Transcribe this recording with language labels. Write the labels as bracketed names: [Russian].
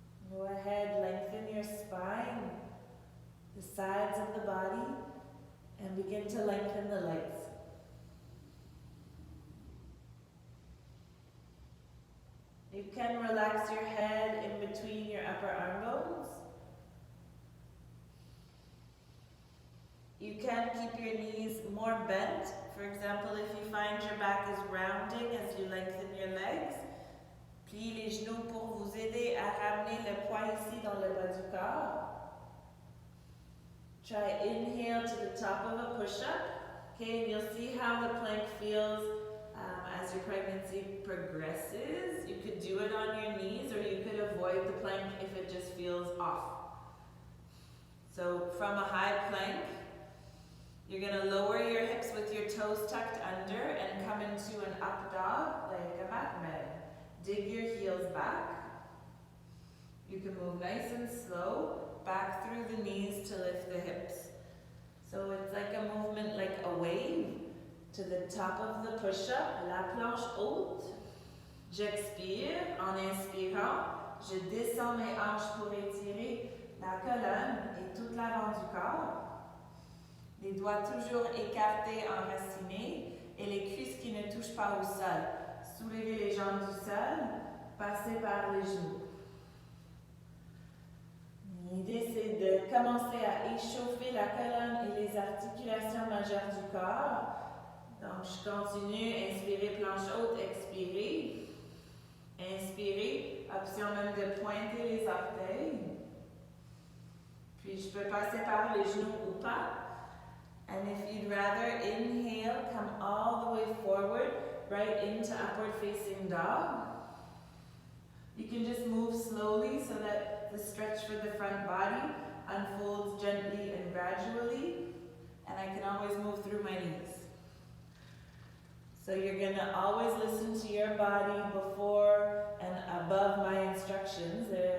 [English] Go ahead, lengthen your spine, the sides of the body, and begin to lengthen the legs. You can relax your head in between your upper arm bones. You can keep your knees more bent. For example, if you find your back is rounding as you lengthen your legs, [French] pliez les genoux pour vous aider à ramener le poids ici dans le bas du corps. [English] Try inhale to the top of a push-up. Okay, and you'll see how the plank feels as your pregnancy progresses. You could do it on your knees, or you could avoid the plank if it just feels off. So from a high plank, you're going to lower your hips with your toes tucked under and come into an up dog like a mat med. Dig your heels back. You can move nice and slow back through the knees to lift the hips. So it's like a movement like a wave to the top of the push-up, [French] la planche haute. J'expire en inspirant. Je descends mes hanches pour étirer la colonne et toute l'avant du corps. Les doigts toujours écartés, enracinés, et les cuisses qui ne touchent pas au sol. Soulevez les jambes du sol, passez par les genoux. L'idée, c'est de commencer à échauffer la colonne et les articulations majeures du corps. Donc, je continue, inspirez, planche haute, expirez. Inspirez, option même de pointer les orteils. Puis, je peux passer par les genoux ou pas. [English] And if you'd rather, inhale, come all the way forward, right into upward facing dog. You can just move slowly so that the stretch for the front body unfolds gently and gradually. And I can always move through my knees. So you're going to always listen to your body before and above my instructions.